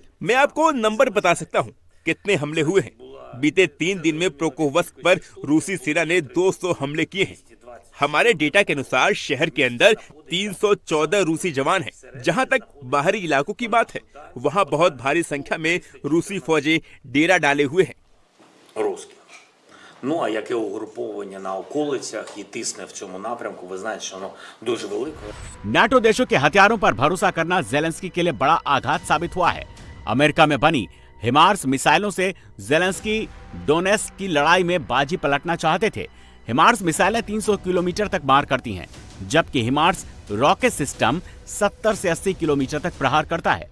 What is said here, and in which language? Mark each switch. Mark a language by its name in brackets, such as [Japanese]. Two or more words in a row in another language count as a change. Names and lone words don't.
[Hindi] मैं आपको नंबर बता सकता हूं कितने हमले हुए हैं। बीते 3 दिन में प्रोकोवस्क पर रूसी सेना ने 200 हमले किए हैं। हमारे डेटा के अनुसार शहर के अंदर 314 रूसी जवान हैं। जहां तक बाहरी इलाकों की बात है, वहां बहुत भारी संख्या में रूसी फौजें डेरा डाले हुए हैं। [Ukrainian] Ну, а яке угруповання на околицях і тисне в цьому напрямку, ви знаєте, що воно дуже велике. [Hindi] नाटो देशों के हथियारों पर भरोसा करना ज़ेलेंस्की के लिए बड़ा आघात साबित हुआ है। अमेरिका में बनी हिमार्स मिसाइलों से ज़ेलेंस्की डोनेस्क की लड़ाई में बाजी पलटना चाहते थे। हिमार्स मिसाइलें 300 किलोमीटर तक मार करती हैं, जबकि हिमार्स रॉकेट सिस्टम 70 से 80 किलोमीटर तक प्रहार करता है।